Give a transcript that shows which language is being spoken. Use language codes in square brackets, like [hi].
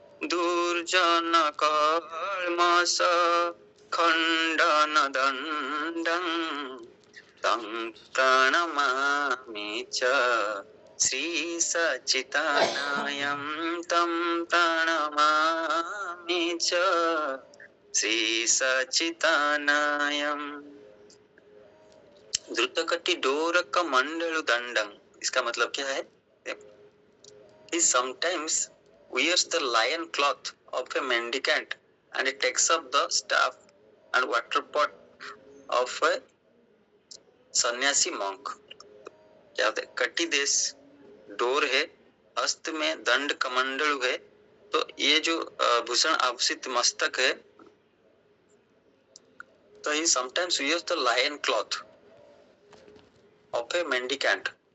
[sa] दुर्जन कल्मष खंडन दंडं तं प्रणमामि च श्री सच्चिदानयं तं प्रणमामि च श्री सच्चिदानयं। धृतकटि डोरक मंडल दंडं, [hi] इसका मतलब क्या है? [en] He sometimes wears the lion cloth of a mendicant and he takes up the staff and water pot of a sannyasi monk। [hi] क्या होता है? कटी देश डोर है, हस्त में दंड कमंडल है, तो ये जो भूषण आभूषित मस्तक है, तो [en] he sometimes wears the lion cloth of a mendicant।